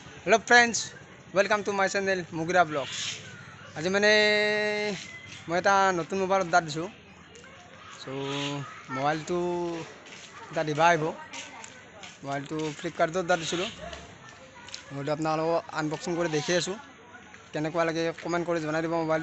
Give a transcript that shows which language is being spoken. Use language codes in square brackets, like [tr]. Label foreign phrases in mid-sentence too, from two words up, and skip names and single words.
[en] Hello friends, welcome to my channel Mugira blog. [hi] आज मैं [as] এটা নতুন মোবাইল অৰ্ডাৰ দিছোঁ। মোবাইলটো এটা দিবা আহিব। মোবাইলটো ফ্লিপকাৰ্টত অৰ্ডাৰ দিছিলোঁ। মোবাইলটো আপোনালোকক আনবক্সিং কৰি দেখি আছোঁ, কেনেকুৱা লাগে কমেণ্ট কৰি জনাই দিব। মোবাইলটো